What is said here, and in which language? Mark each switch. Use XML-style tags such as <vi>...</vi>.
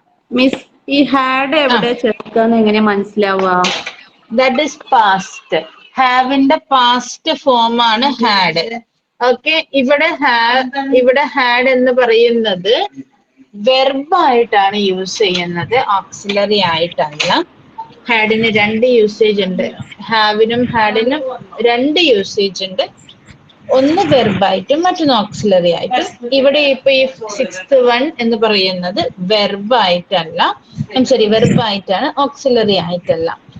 <ml>Miss, ഈ had എവിടെ ചേർക്കാന്ന് എങ്ങനെ മനസ്സിലാവുക?</ml> <en>That is past.</en> <ml>Have ന്റെ past form ആണ് had. Okay, ഇവിടെ had എന്ന് പറയുന്നത് verb ആയിട്ടാണ് യൂസ് ചെയ്യുന്നത്, ഓക്സിലറി ആയിട്ടല്ല. ഹാഡിന് 2 യൂസേജ് ഉണ്ട്. ഹാവിനും ഹാഡിനും 2 യൂസേജ് ഉണ്ട്. ഒന്ന് വെർബായിട്ടും മറ്റൊന്ന് ഓക്സിലറി ആയിട്ടും. ഇവിടെ ഇപ്പൊ ഈ 6th വൺ എന്ന് പറയുന്നത് വെർബായിട്ടല്ല, വെർബായിട്ടാണ്, ഓക്സിലറി ആയിട്ടല്ല.</ml>